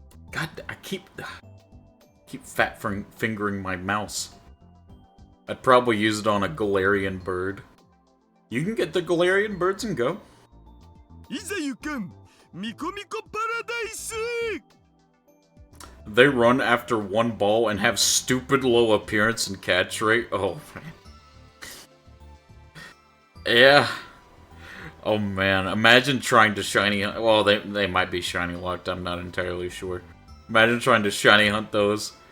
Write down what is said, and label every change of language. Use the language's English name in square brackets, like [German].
[English] God, I keep fat fingering my mouse. I'd probably use it on a Galarian bird. You can get the Galarian birds and go. [Japanese] いざ行かんミコミコパラダイス [English] They run after one ball and have stupid low appearance and catch rate. Oh, man. Yeah. Oh, man. Imagine trying to shiny hunt. Well, they might be shiny locked. I'm not entirely sure. Imagine trying to shiny hunt those.